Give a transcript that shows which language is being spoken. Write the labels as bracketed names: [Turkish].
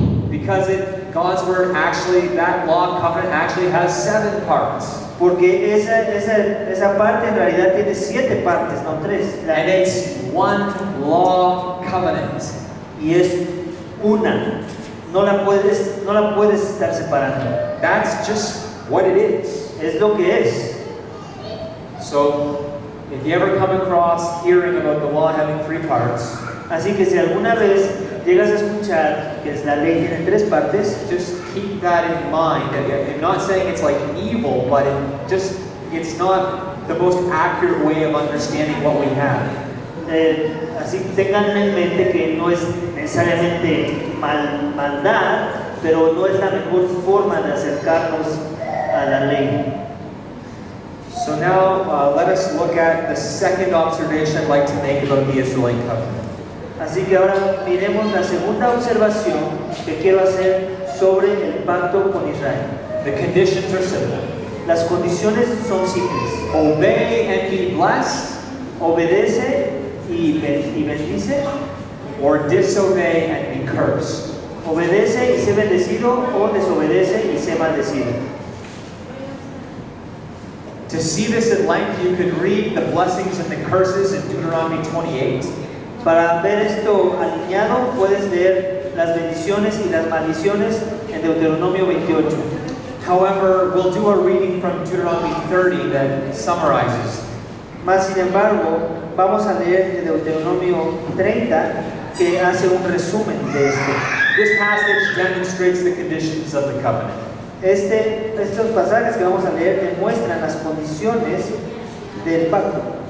[English] Because God's word actually, that law covenant actually has 7 parts. [Spanish] Porque esa parte en realidad tiene 7 partes, no 3. [English] And it's one law covenant. [Spanish] Y es una. No la puedes estar separando. [English] That's just what it is. [Spanish] Es lo que es. [English] So, if you ever come across hearing about the law having 3 parts, [Spanish] Así que si alguna vez llegas a escuchar que la ley tiene 3 partes, [English] just keep that in mind. I'm not saying it's like evil, but it's not the most accurate way of understanding what we have. [Spanish] así que tengan en mente que no es necesariamente maldad, pero no es la mejor forma de acercarnos a la ley. [English] So now let us look at the second observation I'd like to make about the Israelite covenant. [Spanish] Así que ahora miremos la segunda observación que quiero hacer sobre el pacto con Israel. [English] The conditions are simple. [Spanish] Las condiciones son simples. [English] Obey and be blessed, [Spanish] Obedece y bendice, [English] or disobey and be cursed. [Spanish] obedece y sé bendecido, o desobedece y sé maldecido. [English] To see this at length, you could read the blessings and the curses in Deuteronomy 28. [Spanish] Para ver esto alineado, puedes leer las bendiciones y las maldiciones en Deuteronomio 28. [English] However, we'll do a reading from Deuteronomy 30 that summarizes. [Spanish] Más sin embargo, vamos a leer de Deuteronomio 30 que hace un resumen de esto. [English] This passage demonstrates the conditions of the covenant. [Spanish] Estos pasajes que vamos a leer demuestran las condiciones del pacto.